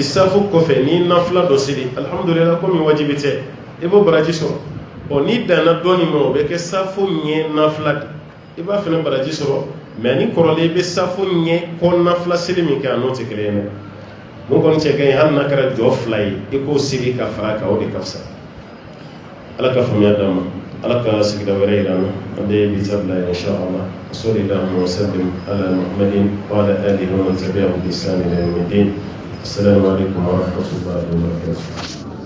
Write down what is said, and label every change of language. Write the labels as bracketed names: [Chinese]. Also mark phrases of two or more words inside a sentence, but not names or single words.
[Bambara] safo kɔfɛ n'i nafila dɔ seli alhamdulillah komi wajibi tɛ i b'o baraji sɔrɔ ni danna dɔɔni ma o bɛ kɛ safo ɲɛ nafila de i b'a fana baraji sɔrɔ mais ni kɔrɔlen i bɛ safo ɲɛ kɔ nafila seli min kɛ a n'o tɛ kelen ye dɛ mun kɔni cɛ ka ɲi hali n'a kɛra jɔ 2 ye i k'o seli ka fara a kan o de ka fisa ala ka faamuya d'an ma ala ka sigida wɛrɛ yira an na an bɛ bi ta bila yen [Arabic] إن شاء الله صل اللهم وسلم على محمد وعلى آله ومن تبعهم بإحسان إلى يوم الدين السلام عليكم ورحمة الله وبركاته